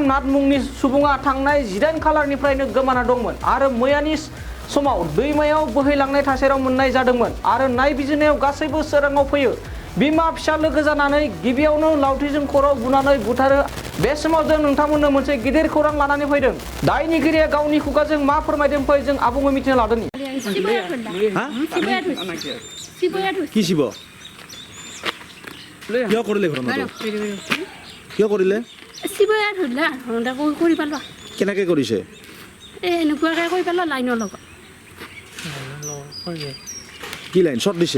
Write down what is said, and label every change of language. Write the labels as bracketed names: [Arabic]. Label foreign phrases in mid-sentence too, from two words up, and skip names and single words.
[Bodo] नाथ मुंनि सुबुङा थांनाय 18 खालारनिफ्रायनो गोमाना दंमोन आरो मैयानि समाव दैमायाव बोहैलांनाय थासारियाव मोननाय जादोंमोन आरो नायबिजिरनायाव गासैबो सोराङाव फैयो बिमा फिसा लोगो जानानै गिबियावनो लावथिजों खर'आव बुनानै बुथारो बे समाव जों नोंथांमोननो मोनसे गिदिर खौरां लानानै फैदों दायनिगिरिया गावनि खुगाजों मा फोरमायदों फै जों आबुङै मिथिनो लादों [Assamese] কি শিব কিয় কৰিলে ঘটনাটো কিয় কৰিলে কেনেকৈ কৰিছে এনেকুৱাকৈ কৈ পেলাই লাইনৰ লগত কি লাইন শ্বট দিছে